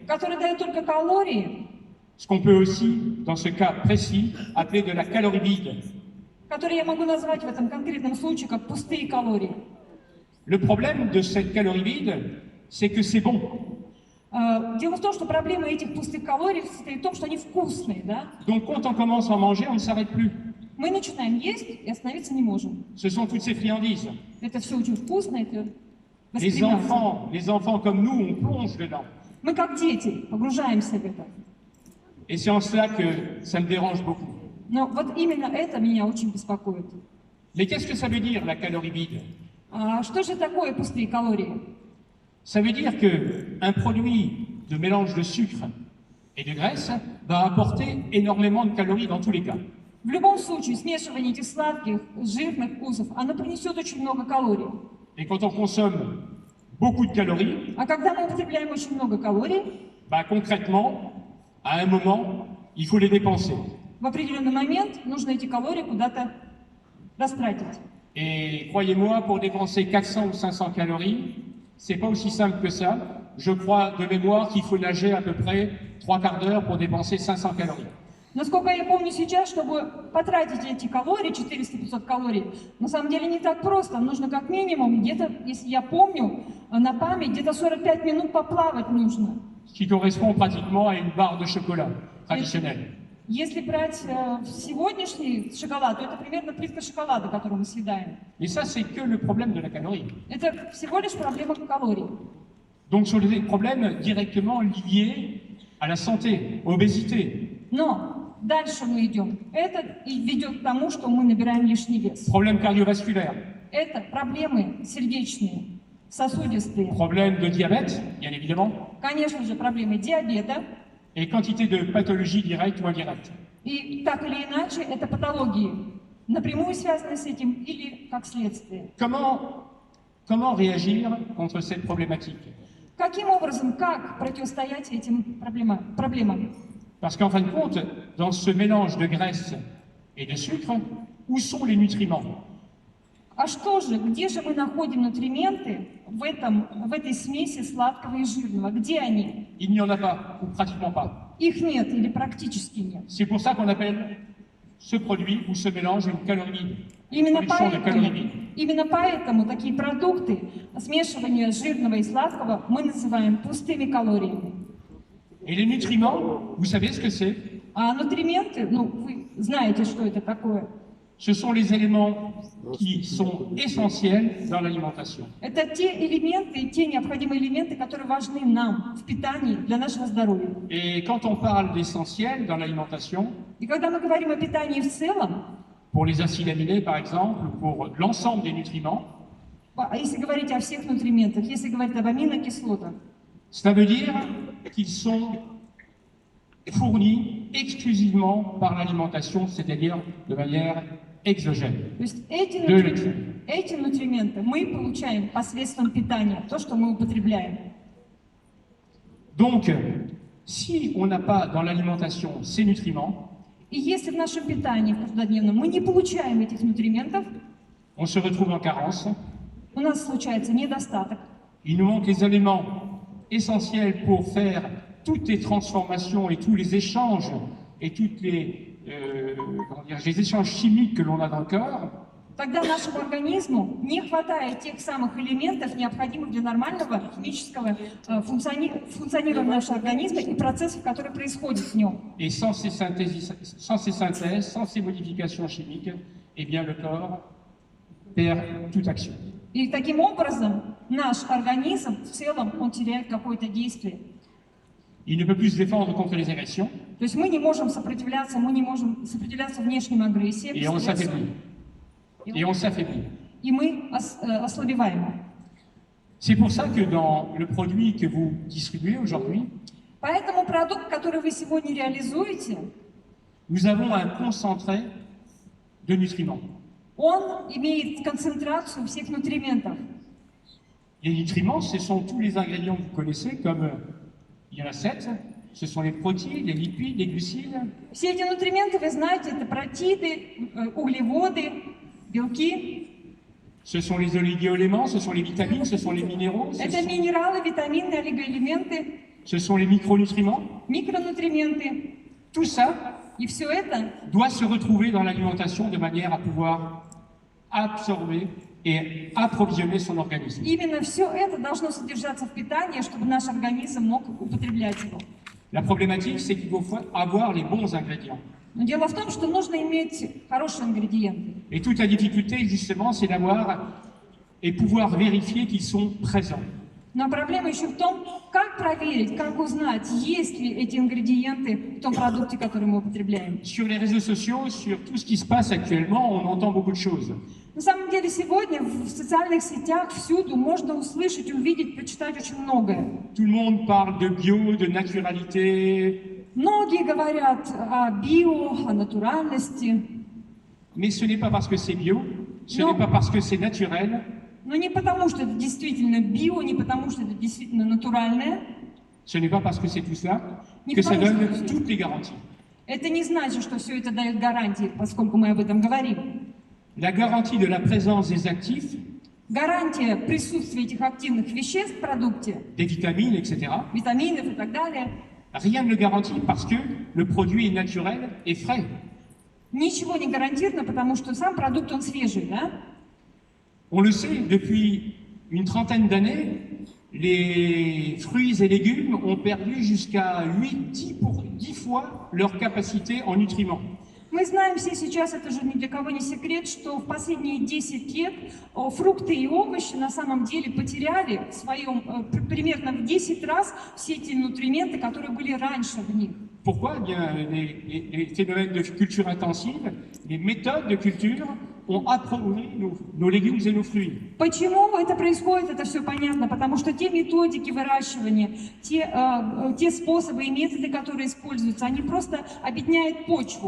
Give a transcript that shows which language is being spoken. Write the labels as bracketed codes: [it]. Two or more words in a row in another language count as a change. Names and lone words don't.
[ru] которое дает только калории, [fr] ce qu'on peut aussi, dans ce cas précis, appeler de la calorie vide. [ru] которые я могу назвать в этом конкретном случае как пустые калории. [fr] Le problème de cette calorie vide, c'est que c'est bon. [ru] Дело в том, что проблема этих пустых калорий состоит в том, что они вкусные, да? [fr] Donc quand on commence à en manger, on ne s'arrête plus. [ru] Мы начинаем есть и остановиться не можем. [fr] Ce sont toutes ces friandises. [ru] Это все очень вкусно, это воспринимается. [fr] Les enfants comme nous, on plonge dedans. [ru] Мы как дети погружаемся в это. [fr] Et c'est en cela que ça me dérange beaucoup. [ru] Но вот именно это меня очень беспокоит. [fr] Mais qu'est-ce que ça veut dire, la calorie vide? [ru] Что же такое пустые калории? [fr] Ça veut dire qu'un produit de mélange de sucre et de graisse va apporter énormément de calories dans tous les cas. [ru] В любом случае, смешивание этих сладких, жирных вкусов, оно принесет очень много калорий. [fr] Et quand on consomme beaucoup de calories, [ru] А когда мы употребляем очень много калорий, [fr] bah, concrètement, à un moment, il faut les dépenser. [ru] в определенный момент нужно эти калории куда-то растратить. [fr] Et croyez-moi, pour dépenser 400 ou 500 calories, c'est pas aussi simple que ça. Je crois de mémoire qu'il faut nager à peu près 3/4 d'heure pour dépenser 500 calories. [ru] Насколько я помню сейчас, чтобы потратить эти калории, 400-500 калорий, на самом деле не так просто. Нужно как минимум, где-то, если я помню, на память, где-то 45 минут поплавать нужно. [fr] Ce qui correspond pratiquement à une barre de chocolat traditionnelle. [ru] Если брать сегодняшний шоколад, то это примерно плитка шоколада, которую мы съедаем. [fr] Et ça, c'est que le problème de la calorie. [ru] Это всего лишь проблема калорий. [fr] Donc, sur des problèmes directement liés à la santé, à l'obésité, [ru] Но дальше мы идем. Это и ведет к тому, что мы набираем лишний вес. [fr] problèmes cardiovasculaires, [ru] Это проблемы сердечные, сосудистые. [fr] problèmes de diabète, bien évidemment, [ru] Конечно же, проблемы диабета. [fr] et quantité de pathologies directes ou indirectes. [ru] И так или иначе, это патологии, напрямую связаны с этим или как следствие. [fr] Comment réagir contre cette problématique? [ru] Каким образом, как противостоять этим проблемам? [fr] Parce qu'en fin de compte, dans ce mélange de graisse et de sucre, où sont les nutriments? [ru] А что же, где же мы находим нутрименты в этой смеси сладкого и жирного? Где они? [fr] Il n'y en a pas, ou pratiquement pas. [ru] Их нет или практически нет. [fr] C'est pour ça qu'on appelle ce produit ou ce mélange une calorie vide. [ru] Именно [fr] Production de calories [ru] поэтому, [fr] vides. [ru] именно поэтому такие продукты, смешивание жирного и сладкого, мы называем пустыми калориями. [fr] Et les nutriments, vous savez ce que c'est? [ru] А нутрименты, вы знаете, что это такое. [fr] Ce sont les éléments qui sont essentiels dans l'alimentation. [ru] Это те элементы, те необходимые элементы, которые важны нам в питании для нашего здоровья. [fr] Et quand on parle d'essentiels dans l'alimentation, [ru] И когда мы говорим о питании в целом, [fr] pour les acides aminés par exemple, ou pour l'ensemble des nutriments, [ru] если говорить о всех нутриментах, если говорить об аминокислотах, [fr] ça veut dire qu'ils sont fournis exclusivement par l'alimentation, c'est-à-dire de manière exogène. [ru] То есть эти, [fr] De [ru] эти нутрименты мы получаем посредством питания, то, что мы употребляем. [fr] Donc, si on n'a pas dans l'alimentation ces nutriments, [ru] И если в нашем питании, в каждодневном, мы не получаем этих нутриентов, [fr] on se retrouve en carence. [ru] у нас случается недостаток. [fr] Il nous manque les éléments essentiels pour faire toutes les transformations et tous les échanges et toutes les échanges chimiques que l'on a dans le corps. [ru] Тогда нашему организму не хватает тех самых элементов, необходимых для нормального химического функционирования нашего организма и процессов, которые происходят в нем. [fr] Et sans ces synthèses, sans ces modifications chimiques, eh bien le corps perd toute action. [ru] И таким образом наш организм в целом, он теряет какое-то действие. [fr] Il ne peut plus se défendre contre les agressions [ru] То есть мы не можем сопротивляться внешним агрессиям, [fr] et on s'affaiblit. Et on s'affaiblit. [ru] и мы ослабеваем. [fr] C'est pour ça que dans le produit que vous distribuez aujourd'hui, [ru] Поэтому продукт, который вы сегодня реализуете, [fr] nous avons un concentré de nutriments. [ru] он имеет концентрацию всех нутриентов. [fr] Les nutriments, ce sont tous les ingrédients que vous connaissez, comme il y en a 7. Ce sont les protéines, les lipides, les glucides. [ru] Все эти нутриенты, вы знаете, это протеиды, углеводы, белки. [fr] Ce sont les oligo-éléments, ce sont les vitamines, ce sont les minéraux, [ru] Это минералы, витамины, олигоэлементы, [fr] ce sont les micronutriments. [ru] микронутриенты. [fr] Tout ça [ru] И все это [fr] doit se retrouver dans l'alimentation de manière à pouvoir absorber et approvisionner son organisme. [ru] именно все это должно содержаться в питании, чтобы наш организм мог употреблять его. [fr] La problématique, c'est qu'il faut avoir les bons ingrédients. [ru] Но дело в том, что нужно иметь хорошие ингредиенты. [fr] Et toute la difficulté, justement, c'est d'avoir et pouvoir vérifier qu'ils sont présents. [ru] Но проблема еще в том, как проверить, как узнать, есть ли эти ингредиенты в том продукте, который мы употребляем. [fr] Sur les réseaux sociaux, sur tout ce qui se passe actuellement, on entend beaucoup de choses. [ru] На самом деле сегодня в социальных сетях всюду можно услышать, увидеть, прочитать очень многое. [fr] Tout le monde parle de bio, de naturalité, [ru] Многие говорят о био, о натуральности, [fr] mais ce n'est pas parce que c'est bio, ce Non. n'est pas parce que c'est naturel, [ru] но не потому, что это действительно био, не потому, что это действительно натуральное. [fr] ce n'est pas parce que c'est tout cela [ru] Не [fr] que ça [ru] потому, [fr] donne [ru] что- [fr] toutes les garanties. [ru] Это не значит, что все это дает гарантии, поскольку мы об этом говорим. [fr] La garantie de la présence des actifs, [ru] Гарантия присутствия этих активных веществ в продукте, [fr] des vitamines, etc., [ru] витаминов и так далее, [fr] rien ne le garantit parce que le produit est naturel et frais. [ru] ничего не гарантировано, потому что сам продукт, он свежий, да? [fr] On le sait, depuis une trentaine d'années, les fruits et légumes ont perdu jusqu'à 8-10 fois leur capacité en nutriments. [ru] Мы знаем все сейчас, это же ни для кого не секрет, что в последние 10 лет фрукты и овощи на самом деле потеряли в своем, примерно в 10 раз все эти нутриенты, которые были раньше в них. [fr] Pourquoi? Eh bien, les phénomènes de culture intensive, les méthodes de culture ont appauvri nos légumes et nos fruits. [ru] Почему это происходит, это все понятно, потому что те методики выращивания, те способы и методы, которые используются, они просто обедняют почву.